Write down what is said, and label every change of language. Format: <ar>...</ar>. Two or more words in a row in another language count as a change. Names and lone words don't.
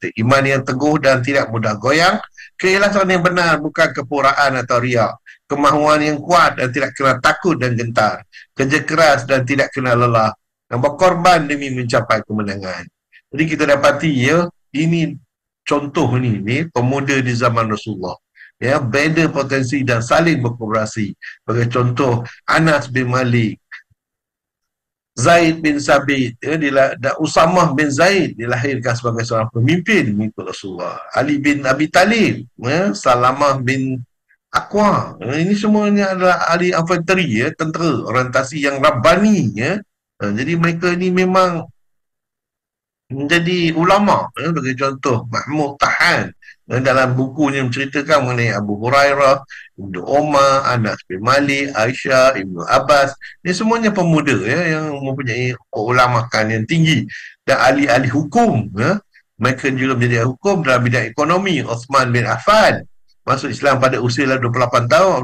<ms>Iman yang teguh dan tidak mudah goyang, keikhlasan yang benar bukan kepuraan atau riak, kemahuan yang kuat dan tidak kena takut dan gentar, kerja keras dan tidak kena lelah, dan berkorban demi mencapai kemenangan. Jadi kita dapati ya, ini contoh ni pemuda di zaman Rasulullah. Ya, beda potensi dan saling berkooperasi. Sebagai contoh, Anas bin Malik, Zaid bin Sabit, ya, Usamah bin Zaid dilahirkan sebagai seorang pemimpin mengikut Rasulullah. Ali bin Abi Talib, ya, Salamah bin Aqwa, ya, ini semuanya adalah ahli infanteri, ya, tentera orientasi yang Rabbani, ya. Jadi mereka ini memang menjadi ulama, ya, bagi contoh Mahmud Tahan, dalam bukunya menceritakan mengenai Abu Hurairah, Ibnu Umar, Anas bin Malik, Aisyah, Ibnu Abbas. Ini semuanya pemuda, ya, yang mempunyai keulamakan yang tinggi dan ahli-ahli hukum, ya. Mereka juga menjadi ahli hukum dalam bidang ekonomi. Osman bin Affan masuk Islam pada usia 28 tahun.</ms>